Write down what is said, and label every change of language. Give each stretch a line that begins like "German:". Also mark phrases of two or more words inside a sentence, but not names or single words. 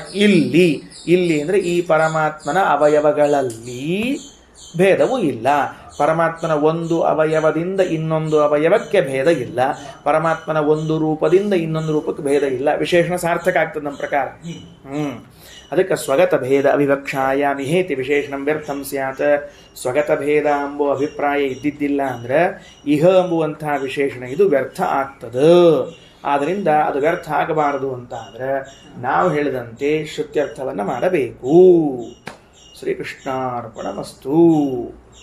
Kannada: ಇಲ್ಲಿ ಅಂದರೆ ಈ ಪರಮಾತ್ಮನ ಅವಯವಗಳಲ್ಲಿ ಭೇದವೂ ಇಲ್ಲ. ಪರಮಾತ್ಮನ ಒಂದು ಅವಯವದಿಂದ ಇನ್ನೊಂದು ಅವಯವಕ್ಕೆ ಭೇದ ಇಲ್ಲ, ಪರಮಾತ್ಮನ ಒಂದು ರೂಪದಿಂದ ಇನ್ನೊಂದು ರೂಪಕ್ಕೆ ಭೇದ ಇಲ್ಲ. ವಿಶೇಷಣ ಸಾರ್ಥಕ ಆಗ್ತದೆ ನಮ್ಮ ಪ್ರಕಾರ. ಅದಕ್ಕೆ
Sanskrit: ಸ್ವಗತ ಭೇದ ಅವಿವಕ್ಷಾಯಾಮಿ ಹೇತಿ ವಿಶೇಷಣಂ ವ್ಯರ್ಥಂ ಸ್ಯಾತ್.
Kannada: ಸ್ವಗತ ಭೇದ ಎಂಬುವ ಅಭಿಪ್ರಾಯ ಇದ್ದಿದ್ದಿಲ್ಲ ಅಂದರೆ ಇಹ ಎಂಬುವಂತಹ ವಿಶೇಷಣ ಇದು ವ್ಯರ್ಥ ಆಗ್ತದೆ. ಆದ್ದರಿಂದ ಅದು ವ್ಯರ್ಥ ಆಗಬಾರದು ಅಂತ ಅಂದರೆ ನಾವು ಹೇಳಿದಂತೆ ಶ್ರುತ್ಯರ್ಥವನ್ನು ಮಾಡಬೇಕು.
Sanskrit: ಶ್ರೀಕೃಷ್ಣಾರ್ಪಣಮಸ್ತು.